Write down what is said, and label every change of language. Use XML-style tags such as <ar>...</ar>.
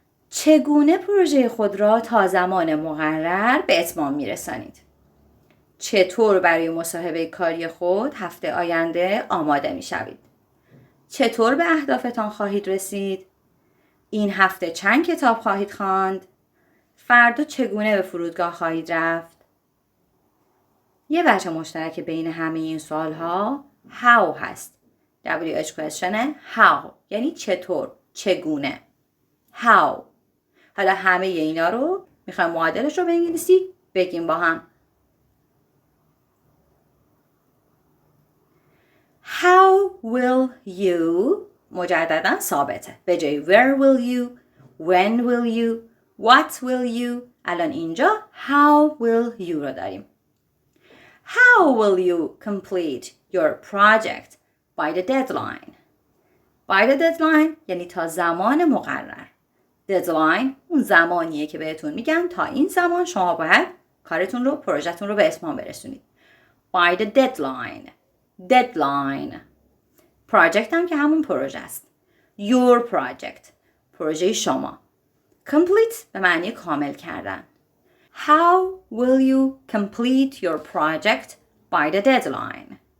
<fa>چگونه پروژه خود را تا زمان مقرر به اتمام میرسانید؟ چطور برای مصاحبه کاری خود هفته آینده آماده میشوید؟ چطور به اهدافتان خواهید رسید؟ این هفته چند کتاب خواهید خواند؟ فردا چگونه به فرودگاه خواهید رفت؟ یه وجه مشترک بین همه این سوالها how هست.</fa> <en>WH question how</en> <fa>یعنی چطور، چگونه.</fa> <en>how.</en> <fa>حالا همه اینا رو میخوایم معادلش رو به انگلیسی بگیم با هم.</fa> <en>How will you</en> <fa>مجددا ثابته. به جای</fa> <en>where will you, when will you, what will you.</en> <fa>الان اینجا</fa> <en>how will you</en> <fa>رو داریم.</fa> <en>How will you complete your project by the deadline? By the deadline</en> <fa>یعنی تا زمان مقرر. deadline اون زمانیه که بهتون میگن تا این زمان شما باید کارتون رو، پروژهتون رو به اتمام برسونید.</fa> <en>By the deadline. deadline.</en> <fa>project هم که همون پروژه است.</fa> <en>your project.</en> <fa>پروژه شما. complete به معنی کامل کردن.</fa> <en>How will you complete your project by the deadline?</en>